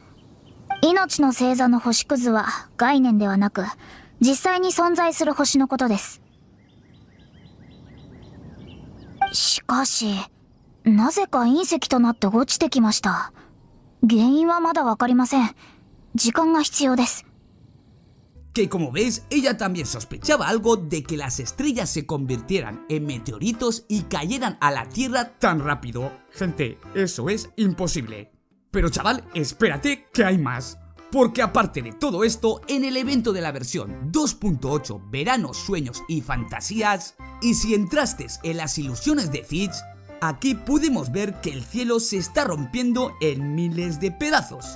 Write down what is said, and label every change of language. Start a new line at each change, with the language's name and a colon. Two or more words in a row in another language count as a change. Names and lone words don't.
Japanese: 命の星座の星屑は概念ではなく、実際に存在する星のことです。しかし、なぜか隕石となって落ちてきました。原因はまだわかりません。時間が必要です。
Spanish: Que como veis, ella también sospechaba algo de que las estrellas se convirtieran en meteoritos y cayeran a la Tierra tan rápido. Gente, eso es imposible. Pero chaval, espérate que hay más. Porque aparte de todo esto, en el evento de la versión 2.8 Verano, Sueños y Fantasías, y si entraste en las ilusiones de Fitch, aquí pudimos ver que el cielo se está rompiendo en miles de pedazos.